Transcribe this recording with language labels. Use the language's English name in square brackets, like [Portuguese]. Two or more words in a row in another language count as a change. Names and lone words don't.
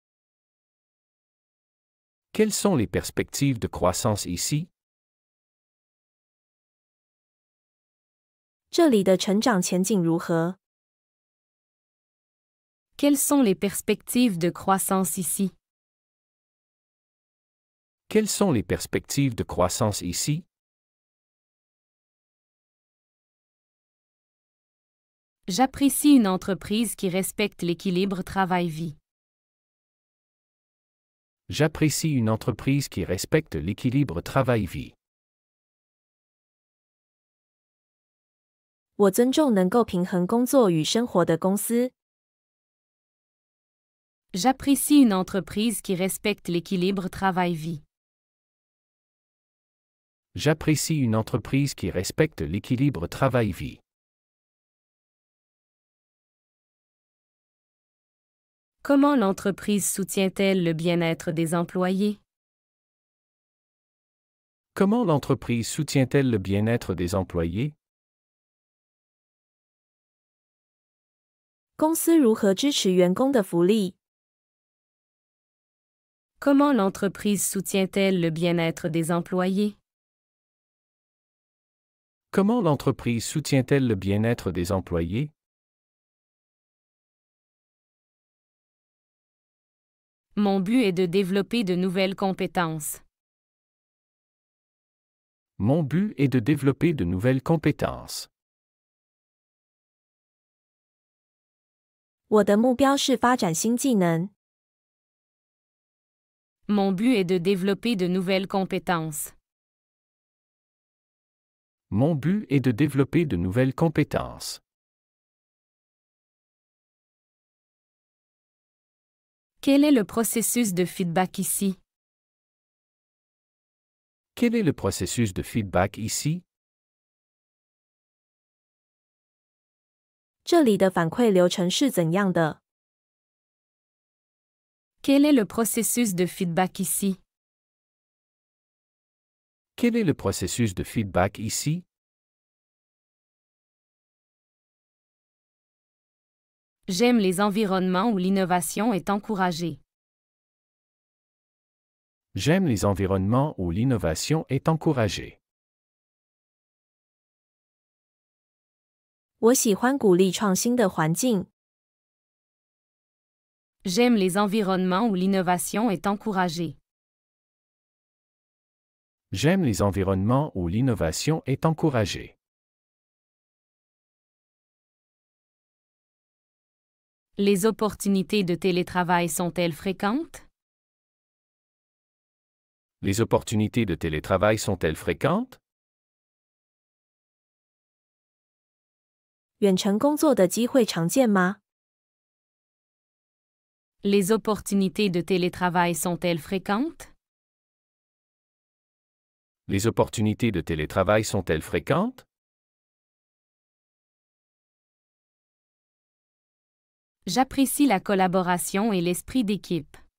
[French] Quelles sont les perspectives de croissance ici? [Chinese] 这里的成长前景如何？ [French] Quelles sont les perspectives de croissance ici? Quelles sont les perspectives de croissance ici? J'apprécie une entreprise qui respecte l'équilibre travail-vie. J'apprécie une entreprise qui respecte l'équilibre travail-vie. [Chinese] 我尊重能够平衡工作与生活的公司。 [French] J'apprécie une entreprise qui respecte l'équilibre travail-vie. J'apprécie une entreprise qui respecte l'équilibre travail-vie. Comment l'entreprise soutient-elle le bien-être des employés? Comment l'entreprise soutient-elle le bien-être des employés? [Chinese] 公司如何支持员工的福利？ [French] Comment l'entreprise soutient-elle le bien-être des employés? Comment l'entreprise soutient-elle le bien-être des employés? Mon but est de développer de nouvelles compétences. Mon but est de développer de nouvelles compétences. [Chinese] 我的目标是发展新技能。 [French] Mon but est de développer de nouvelles compétences. Mon but est de développer de nouvelles compétences. Quel est le processus de feedback ici? Quel est le processus de feedback ici? [Chinese] 这里的反馈流程是怎样的？ [French] Quel est le processus de feedback ici? Quel est le processus de feedback ici? J'aime les environnements où l'innovation est encouragée. J'aime les environnements où l'innovation est encouragée. [Chinese] 我喜欢鼓励创新的环境。 [French] J'aime les environnements où l'innovation est encouragée. J'aime les environnements où l'innovation est encouragée. Les opportunités de télétravail sont-elles fréquentes? Les opportunités de télétravail sont-elles fréquentes? [Chinese] 远程工作的机会常见吗？ [French] Les opportunités de télétravail sont-elles fréquentes? Les opportunités de télétravail sont-elles fréquentes? J'apprécie la collaboration et l'esprit d'équipe.